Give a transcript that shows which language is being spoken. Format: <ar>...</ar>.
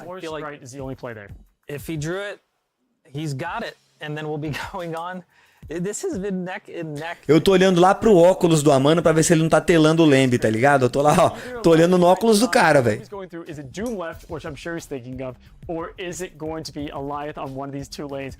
<en>Gamora's right is the only play there. If he drew it, he's got it. And then we'll be going on. This has been neck and neck.</en> <pt>eu tô olhando lá pro óculos do Amano pra ver se ele não tá telando o Lamb, tá ligado? Eu tô lá, ó. Tô olhando no óculos do cara, velho.</pt> <en>He's going through, is it Doom left, which I'm sure he's thinking of, or is it going to be Alioth on one of these two lanes?</en>